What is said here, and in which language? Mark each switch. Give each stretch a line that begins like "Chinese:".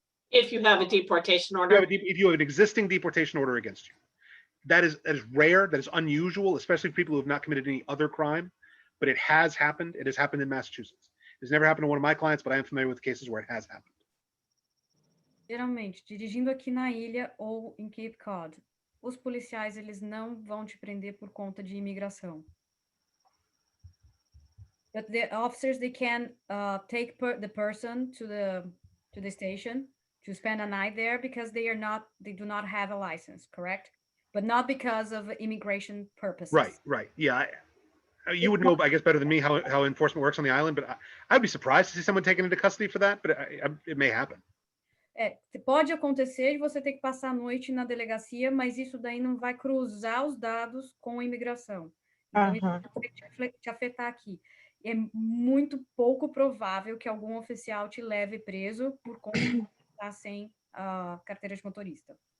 English: If you have a deportation order. If you have an existing deportation order against you. That is rare, that is unusual, especially for people who have not committed any other crime, but it has happened. It has happened in Massachusetts. It's never happened to one of my clients, but I am familiar with cases where it has happened.
Portuguese: Geralmente, dirigindo aqui na ilha ou em Cape Cod, os policiais eles não vão te prender por conta de imigração.
English: But the officers, they can take the person to the station to spend a night there because they do not have a license, correct? But not because of immigration purposes. Right. Yeah. You would know, I guess, better than me how enforcement works on the island, but I'd be surprised to see someone taken into custody for that, but it may happen.
Portuguese: Pode acontecer de você ter que passar a noite na delegacia, mas isso daí não vai cruzar os dados com a imigração. Então, isso vai te afetar aqui. É muito pouco provável que algum oficial te leve preso por conta de estar sem a carteira de motorista.